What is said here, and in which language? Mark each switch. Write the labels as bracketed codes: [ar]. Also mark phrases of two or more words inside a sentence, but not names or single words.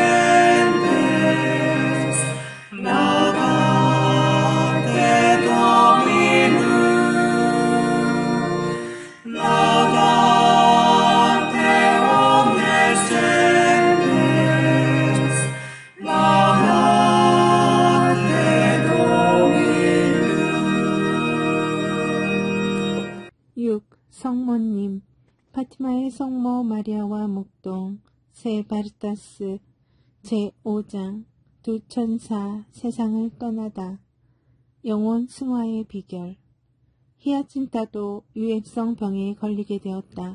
[la] gentes, laudate Dominum, laudate omnes gentes, laudate Dominum. 6. [ko] 성모님 파티마의 성모 마리아와 목동 세 바르타스 제5장 두 천사 세상을 떠나다 영혼 승화의 비결 히아친타도 유해성 병에 걸리게 되었다.